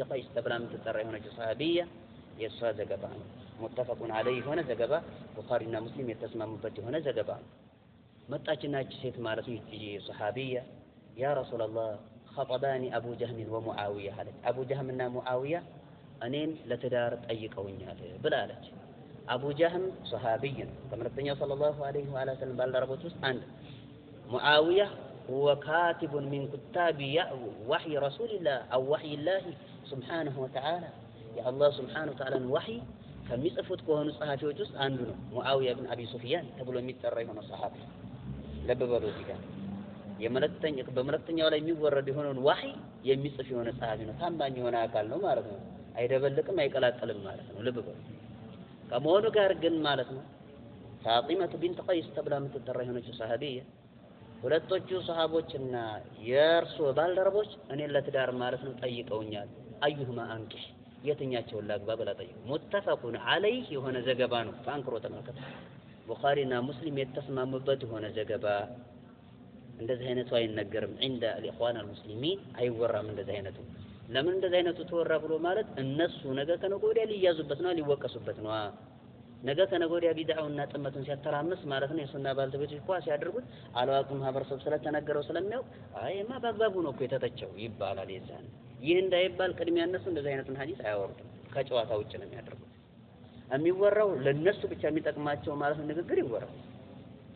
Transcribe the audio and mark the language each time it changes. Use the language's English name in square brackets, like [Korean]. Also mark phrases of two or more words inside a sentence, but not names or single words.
[Amharic] ቀይስ ተብላ የምትጠራ የሆነችው ሰሃቢያ የእሷ ዘገባ ነው። [Arabic] متفق عليه [Amharic] ሆነ ዘገባ ቡኻሪና ሙስሊም የተስማሙበት የሆነ ዘገባ ነው። መጣችና እቺ ሴት ማለት ነው ይቺ ሰሃቢያ [Arabic] يا رسول الله خطبني أبو جهل ومعاوية [Amharic] አለች። አቡ ጀህልና ሙዓዊያ እኔን ለትዳር ጠይቀውኛል ብላለች። አቡ ጀህል ሰሃቢይ ነው ከመልእክተኛው [Arabic] صلى الله عليه وسلم [Amharic] ባልደረቦች ውስጥ አንድ። ሙዓዊያ [Arabic] هو كاتب من كتاب وحي رسول الله أو وحي الله سبحانه وتعالى يا الله سبحانه وتعالى وحي [Amharic] ከሚጽፉት ከሆኑ ጸሐፊዎች ውስጥ አንዱ ነው። ሙዓዊያ ብን አቢ ሱፊያን ተብሎ የሚጠራ የሆነ ጸሐፊ ልብ በሉ እዚህ ጋር በመልእክተኛው ላይ የሚወረድ የሆነውን ወህይ የሚጽፍ የሆነ ጸሐፊ ነው። ታማኝ የሆነ አካል ነው ማለት ነው። አይደበልቅም አይቀላቀልም ማለት ነው። ልብ በሉ ከመሆኑ ጋር ግን ማለት ነው ፋጢማቱ ቢንት ቀይስ ተብላ የምትጠራ የሆነችው ሰሃቢያ ሁለቶቹ ሰሃቦችና የእርሱ ባልደረቦች እኔን ለትዳር ማለት ነው ጠይቀውኛል። [Arabic] أيهما أنكح [Amharic] የትኛቸውን ላግባ ብላ ጠይቁ። [Arabic] متفق عليه [Amharic] የሆነ ዘገባ ነው። በአንክሮ ተመልከቱ። ቡኻሪና ሙስሊም የተስማሙበት የሆነ ዘገባ። እንደዚህ አይነቱ አይነገርም [Arabic] عند الاخوان المسلمين [Amharic] አይወራም እንደዚህ አይነቱ። ለምን እንደዚህ አይነቱ ተወራ ብሎ ማለት እነሱ ነገ ከነገ ወዲያ ሊያዙበት ነው ሊወቀሱበት ነው። ነገ ከነገ ወዲያ ቢድዓውና ጥመቱን ሲያተራምስ ማለት ነው የሱና ባልተቤቶች እንኳ ሲያደርጉት አላዋቂም ማህበረሰብ ስለተነገረው ስለሚያውቅ አይማ በአግባቡ ነው እኮ የተተቸው ይባላል። የዛን ይህ እንዳይባል ቅድሚያ እነሱ እንደዚህ አይነቱን ሐዲስ አያወርዱም። ከጨዋታ ውጭ ነው የሚያደርጉት። የሚወራው ለነሱ ብቻ የሚጠቅማቸው ማለት ነው ንግግር ይወራል።